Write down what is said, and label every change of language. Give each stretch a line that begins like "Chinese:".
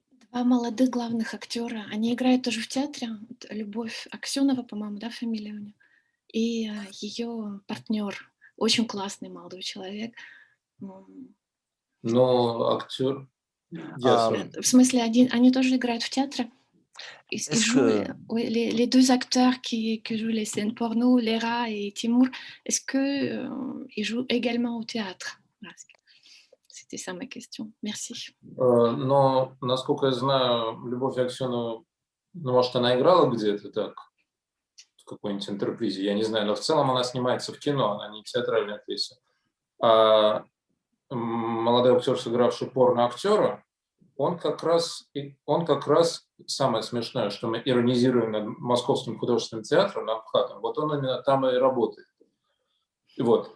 Russian: Два молодых главных актера, они играют тоже в театре. Любовь Аксенова, по-моему, да, фамилия у нее. И ее партнер, очень классный молодой человек. Но актер... В смысле, они тоже играют в театре?
French: Les deux acteurs qui jouent les scènes porno, Léra et Timur, est-ce qu'ils jouent également au théâtre? C'était ça ma question. Merci.
Russian: Но, насколько я знаю, Любовь Аксенова, может, она играла где-то так, в какой-нибудь интерпризе, я не знаю, но в целом она снимается в кино, она не театральная актриса. А молодой актер, сыгравший порно-актера, он как раз, самое смешное, что мы иронизируем над Московским художественным театром, над МХАТом, вот он именно там и работает. Вот.